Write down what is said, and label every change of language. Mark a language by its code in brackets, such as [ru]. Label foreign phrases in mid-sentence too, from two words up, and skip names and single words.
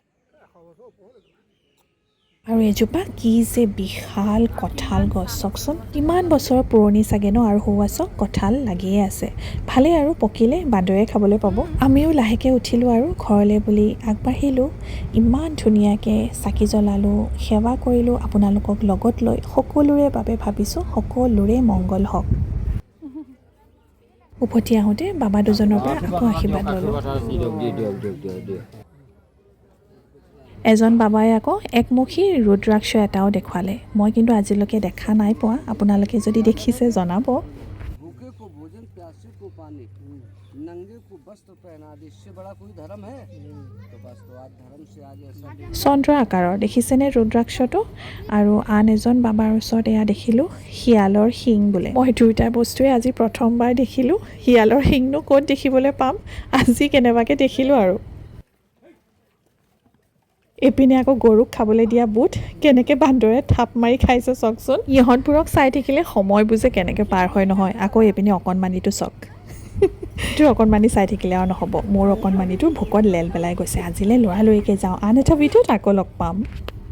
[as] আৰু এজোপা কি যে বিশাল কঁঠাল গছ চাওকচোন কিমান বছৰৰ পুৰণি চাগে ন আৰু সৌৱা চাওক কঁঠাল লাগিয়ে আছে ভালেই আৰু পকিলে বান্দৰে খাবলৈ পাব আমিও লাহেকৈ উঠিলোঁ আৰু ঘৰলৈ বুলি আগবাঢ়িলোঁ ইমান ধুনীয়াকৈ চাকি জ্বলালোঁ সেৱা কৰিলোঁ আপোনালোকক লগত লৈ সকলোৰে বাবে ভাবিছোঁ সকলোৰে মংগল হওক উভতি আহোঁতে বাবা দুজনৰ পৰা আকৌ আশীৰ্বাদ ল'লোঁ এজন বাবাই আকৌ একমুখী ৰুদ্ৰাক্ষ এটাও দেখুৱালে মই কিন্তু আজিলৈকে দেখা নাই পোৱা আপোনালোকে যদি দেখিছে জনাব [hi] भूखे को भोजन प्यासे को पानी नंगे को वस्त्र पहना दे इससे बड़ा कोई धर्म है तो बस तो आज धर्म से आज ऐसा [as] চন্দ্ৰ আকাৰৰ দেখিছেনে ৰুদ্ৰাক্ষটো আৰু আন এজন বাবাৰ ওচৰত এয়া দেখিলোঁ শিয়ালৰ শিং বোলে মই দুয়োটা বস্তুৱে আজি প্ৰথমবাৰ দেখিলোঁ শিয়ালৰ শিংনো ক'ত দেখিবলৈ পাম আজি কেনেবাকৈ দেখিলোঁ আৰু এপিনে আকৌ গৰুক খাবলৈ দিয়া বুট কেনেকৈ বান্দৰে থাপ মাৰি খাইছে চাওকচোন ইহঁতবোৰক চাই থাকিলে সময় বুজে কেনেকৈ পাৰ হয় নহয় আকৌ এপিনে অকণমানিটো চাওক তোৰ অকণমানি চাই থাকিলে আৰু নহ'ব মোৰ অকণমানিটো ভোকত লেল পেলাই গৈছে আজিলৈ লৰালৰিকৈ যাওঁ আন এটা ভিডিঅ'ত আকৌ লগ পাম